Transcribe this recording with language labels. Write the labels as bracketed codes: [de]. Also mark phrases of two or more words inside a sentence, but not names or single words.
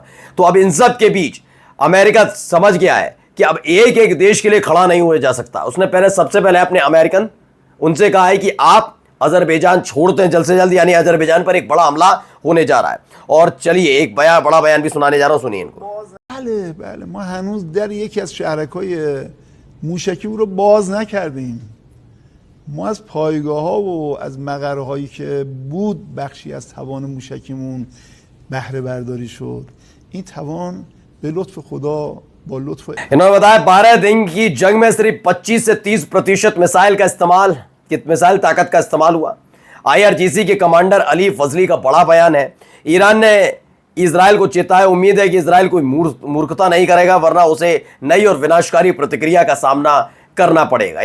[hi] तो अब इन सब के बीच अमेरिका समझ गया है कि अब एक एक देश के लिए खड़ा नहीं हुआ जा सकता। उसने सबसे पहले अपने अमेरिकन उनसे कहा है कि आप अजरबैजान छोड़ते हैं जल्द से जल्द, यानी अजरबैजान पर एक बड़ा हमला होने जा रहा है। और चलिए एक बड़ा बयान भी सुनाने जा रहा हूं, सुनिए इनको। [fa] بله ما هنوز در یکی از شهرک‌های موشکی رو باز نکردیم. ما از پایگاه‌ها و از مقره‌هایی که بود بخشی از توان موشکیمون بهره برداری شد. این توان به لطف خدا با لطف [hi] इन्होंने बताया 12 दिन की जंग में सिर्फ 25 से 30% मिसाइल ताकत का इस्तेमाल हुआ। IRGC के कमांडर अली फजली का बड़ा बयान है। ईरान ने इजराइल को चेताया, उम्मीद है कि इजराइल कोई मूर्खता नहीं करेगा वरना उसे नई और विनाशकारी प्रतिक्रिया का सामना करना पड़ेगा।